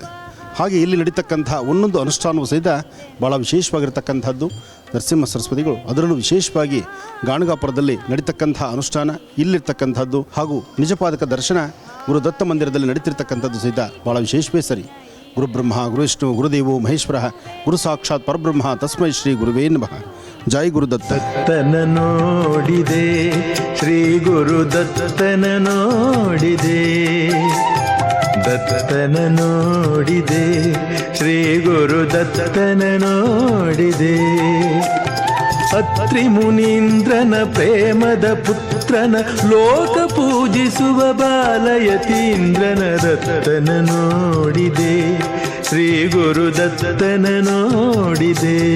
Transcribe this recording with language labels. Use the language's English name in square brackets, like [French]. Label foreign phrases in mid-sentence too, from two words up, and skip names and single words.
[Kannada] ಹಾಗೆ ಇಲ್ಲಿ ನಡೀತಕ್ಕಂಥ ಒಂದೊಂದು ಅನುಷ್ಠಾನವೂ ಸಹಿತ ಭಾಳ ವಿಶೇಷವಾಗಿರ್ತಕ್ಕಂಥದ್ದು. ನರಸಿಂಹ ಸರಸ್ವತಿಗಳು ಅದರಲ್ಲೂ ವಿಶೇಷವಾಗಿ ಗಾಣಗಾಪುರದಲ್ಲಿ ನಡೀತಕ್ಕಂಥ ಅನುಷ್ಠಾನ ಇಲ್ಲಿರ್ತಕ್ಕಂಥದ್ದು ಹಾಗೂ ನಿಜಪಾದಕ ದರ್ಶನ ಗುರು ದತ್ತ ಮಂದಿರದಲ್ಲಿ ನಡೀತಿರ್ತಕ್ಕಂಥದ್ದು ಸಹಿತ ಭಾಳ ವಿಶೇಷವೇ ಸರಿ. [Sanskrit] ಗುರುಬ್ರಹ್ಮ ಗುರುವಿಷ್ಣು ಗುರುದೇವೋ ಮಹೇಶ್ವರ ಗುರು ಸಾಕ್ಷಾತ್ ಪರಬ್ರಹ್ಮ ತಸ್ಮೈ ಶ್ರೀ ಗುರುವೇ ನಮಃ. ಜೈ ಗುರುದತ್ತ. [Kannada] ದತ್ತನ ನೋಡಿದೆ ಶ್ರೀ ಗುರು ದತ್ತನ ನೋಡಿದೆ, ದತ್ತನ ನೋಡಿದೆ ಶ್ರೀ ಗುರು ದತ್ತನ ನೋಡಿದೆ. ಅತ್ರಿ ಮುನೀಂದ್ರನ ಪ್ರೇಮದ ಪುತ್ರನ ಲೋಕ ಪೂಜಿಸುವ ಬಾಲಯತೀಂದ್ರನ ದತ್ತನ ನೋಡಿದೆ, ಶ್ರೀ ಗುರು ದತ್ತನ ನೋಡಿದೆ.